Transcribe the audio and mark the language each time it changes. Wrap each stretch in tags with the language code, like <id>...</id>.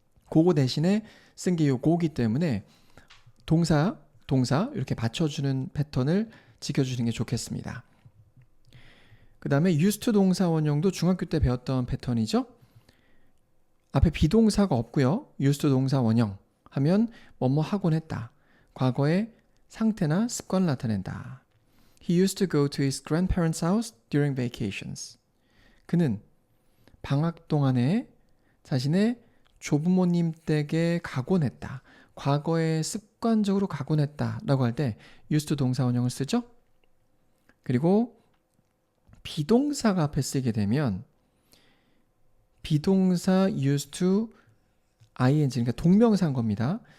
<ko>그거 대신에 쓴 게 요 go기 때문에 동사 이렇게 맞춰주는 패턴을 지켜주시는 게 좋겠습니다. 그 다음에 used to 동사 원형도 중학교 때 배웠던 패턴이죠. 앞에 비동사가 없고요. used to 동사 원형 하면 뭐뭐 하곤 했다. 과거의 상태나 습관을 나타낸다.</ko> <en>He used to go to his grandparents' house during vacations.</en> <ko>그는 방학 동안에 자신의 조부모님 댁에 가곤 했다. 과거에 습관적으로 가곤 했다 라고 할 때 used to 동사 원형을 쓰죠. 그리고 비동사가 앞에 쓰게 되면 비동사 used to ing, 그러니까 동명사인 겁니다.</ko>